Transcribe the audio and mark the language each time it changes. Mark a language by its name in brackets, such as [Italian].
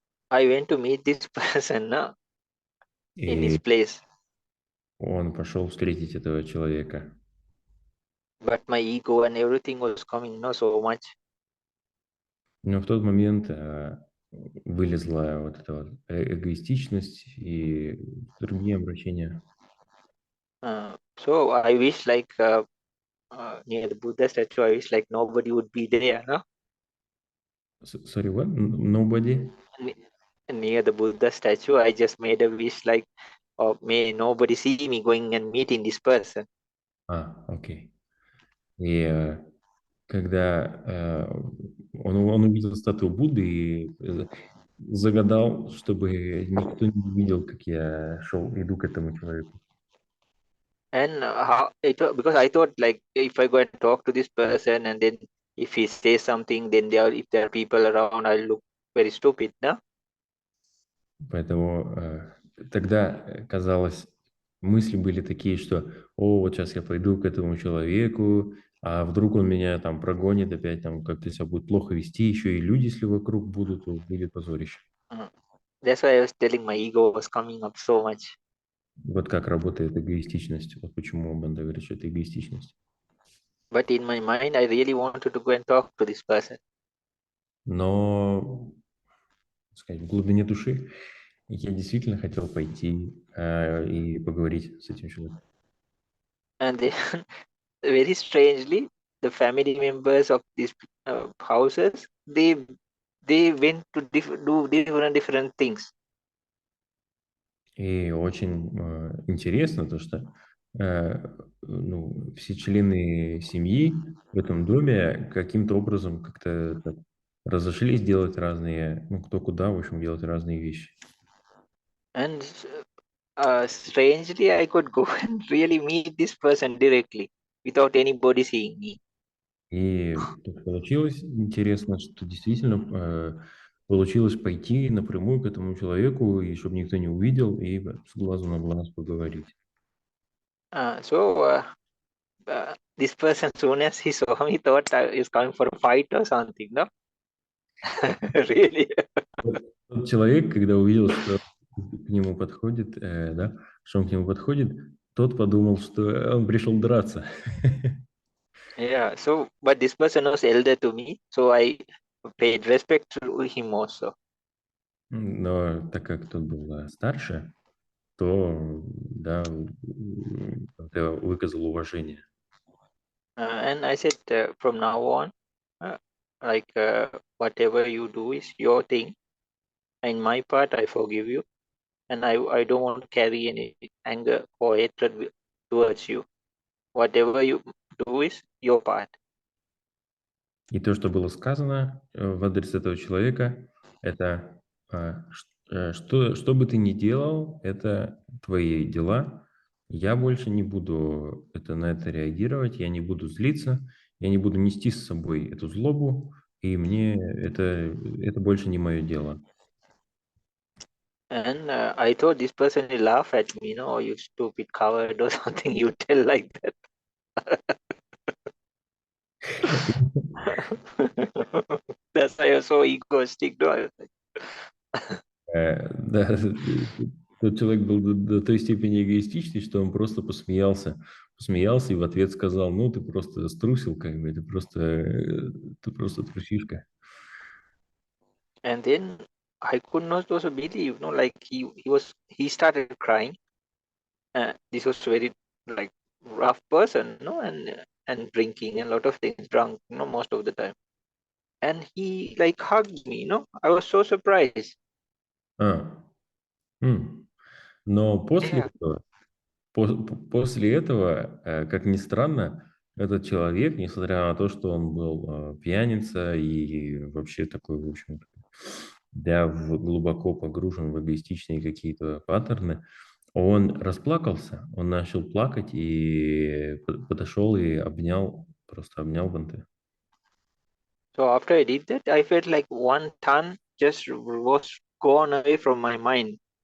[English] I went to meet this person, no? In his [Russian] и [English] place. [Russian] он пошел встретить этого человека. [English] But my ego and everything was coming, no, so much. [Russian] Но в тот момент вылезла вот эта вот эгоистичность и другие обращения. [English] So I wish like near the Buddha statue, I wish like nobody would be there, no? Sorry, what? Nobody? Near the Buddha statue, I just made a wish like, or may nobody see me going and meeting this person. [Russian] Окей. И когда он увидел статую Будды и загадал, чтобы никто не видел, как я иду к этому человеку. [English] And how it because I thought like if I go and talk to this person and then if he says something, then if there are people around, I'll look very stupid, no? [Russian] Поэтому тогда казалось, мысли были такие, что, о, вот сейчас я пойду к этому человеку, а вдруг он меня там прогонит опять, там как-то себя будет плохо вести, еще и люди, если вокруг будут, то будет позорище. [English] That's why I was telling my ego was coming up so much. [Russian] Вот как работает эгоистичность. Вот почему Банда говорит, что это эгоистичность. [English] But in my mind, I really wanted to go and talk to this person. [Russian] Но, так сказать, в глубине души я действительно хотел пойти и поговорить с этим человеком. [English] And then, very strangely, the family members of these houses, they went to do different things. [Russian] И очень интересно то, что ну, все члены семьи в этом доме каким-то образом как-то так разошлись делать разные, ну, кто куда, в общем, делать разные вещи. [English] And strangely, I could go and really meet this person directly without anybody seeing me. [Russian] И так получилось интересно, что действительно получилось пойти напрямую к этому человеку, и чтобы никто не увидел, и с глазу на глаз поговорить. [English] So this person, soon as he saw me, thought I was coming for a fight or something, no? Really? [Russian] Тот человек, когда увидел, что к нему подходит, да, что он к нему подходит, тот подумал, что он пришел драться. [English] Yeah. So, but this person was elder to me, so I paid respect to him also. [Russian] Но так как тот был старше, то, да, как-то выказал уважение. [English] And I said, from now on, like whatever you do is your thing. In my part, I forgive you, and I don't want to carry any anger or hatred towards you. Whatever you do is your part. [Russian] И то, что было сказано в адрес этого человека, это что бы ты ни делал, это твои дела. Я больше не буду на это реагировать, я не буду злиться, я не буду нести с собой эту злобу, и мне это больше не мое дело. [English] And I thought this person will laugh at me, oh, you stupid coward or something. You tell like that. That's why I was so egoistic. No? I was like, [Russian] Да, тот человек был до той степени эгоистичный, что он просто посмеялся и в ответ сказал, ну, ты просто струсил, как бы, ты просто трусишка. [English] and then I could not also believe, like he started crying. This was very like rough person, and drinking and a lot of things, drunk, most of the time. And he like hugged me, I was so surprised. [Russian] Но после [English] Yeah. [Russian] этого, после этого, как ни странно, этот человек, несмотря на то, что он был пьяница и вообще такой, в общем, да, глубоко погружен в эгоистичные какие-то паттерны, он расплакался, он начал плакать и подошел и просто обнял Банте. [English] So after I did that, I felt like 1 ton just was gone away from my mind.